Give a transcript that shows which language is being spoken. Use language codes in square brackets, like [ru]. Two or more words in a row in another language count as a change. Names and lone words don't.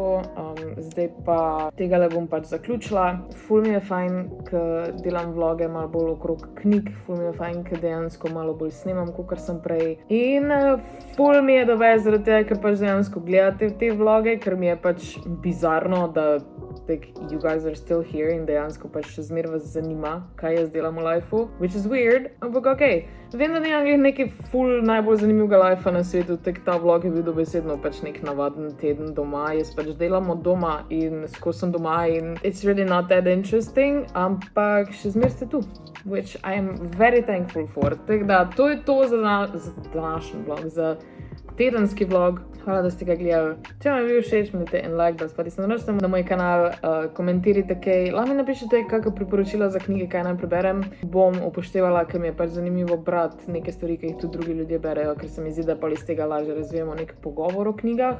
[sl] Zdaj pa tega le bom pač zaključila. Ful mi je fajn, ko delam vloge malo bolj okrog knjig, ful mi je fajn, ko dejansko malo bolj snemam, kakor sem prej. In ful mi je dobe zaradi tega, ker pač dejansko gledate te vloge, ker mi je pač bizarno, da [en] you guys are still here [sl] in dejansko pač še zmer vas zanima, kaj jaz delam v lifeu, [en] which is weird, [sl] ampak okej. Vem, da nimam nekaj ful najbolj zanimivega lifea na svetu, tak ta vlog je bil dobesedno pač nek navaden teden doma, jaz pač delam od doma in skozi sem doma in [en] it's really not that interesting, [sl] ampak še zmer ste tu, [en] which I am very thankful for. [sl] Tako da, to je to za današnji vlog, za tedenski vlog. Hvala, da ste ga gledali. Če vam je bil všeč, imejte en like, da spati se naročite na moj kanal, komentirajte kaj, lahko mi napišete kakšna priporočila za knjige, kaj naj preberem. Bom upoštevala, ker mi je pač zanimivo brati neke stvari, ki jih tudi drugi ljudje berejo, ker se mi zdi, da pa iz tega lažje razvijemo nek pogovor o knjigah.